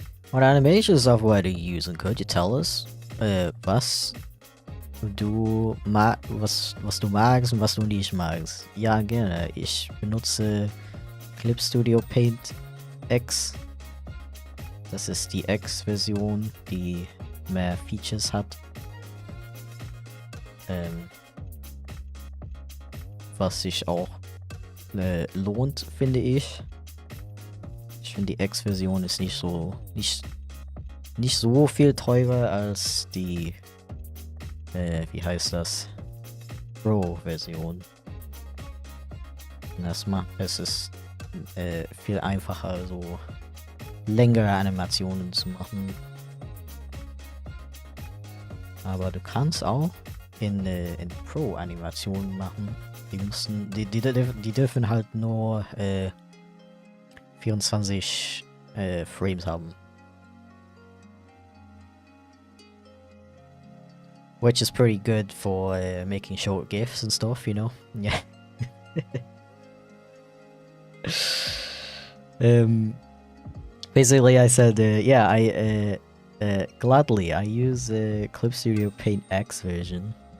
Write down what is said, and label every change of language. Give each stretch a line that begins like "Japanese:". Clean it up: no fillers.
English: What animation software do you use and could you tell us?
German: Was was du magst und was du nicht magst. Ja, gerne. Ich benutze Clip Studio Paint X. Das ist die X-Version, die mehr Features hat. Was sich auch lohnt, finde ich. Ich finde die X-Version ist nicht so viel teurer als die wie heißt das? Pro-Version. Es ist viel einfacher, so längere Animationen zu machen. Aber du kannst auch in Pro-Animationen machen. Die dürfen halt nur 24 Frames haben.
English: Which is pretty good for making short GIFs and stuff, you know? Yeah. Basically I said, yeah, I gladly, I use Clip Studio Paint X version.